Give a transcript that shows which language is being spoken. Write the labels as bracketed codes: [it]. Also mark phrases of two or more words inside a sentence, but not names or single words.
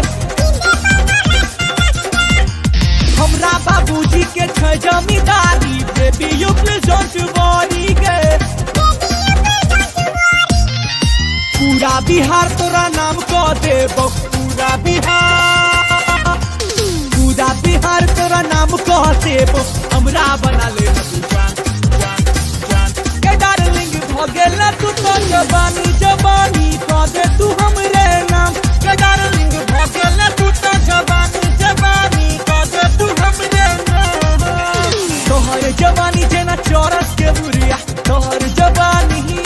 [mai] हमरा बाबूजी के छ जमींदारी [en] baby you please don't worry [mai] गे पूरा बिहार तोरा नाम को देबो पूरा बिहार तोरा नाम को देबो हमरा बना ले जान के डार्लिंग भगेला तू तो जवानी जवानी को दे तू हमरे नाम के डार्लिंग भगेला तू तो जवानी जवानी को दे तू हमरे नाम तोहर जवानी जेना चौरस के बुरिया तोहर जवानी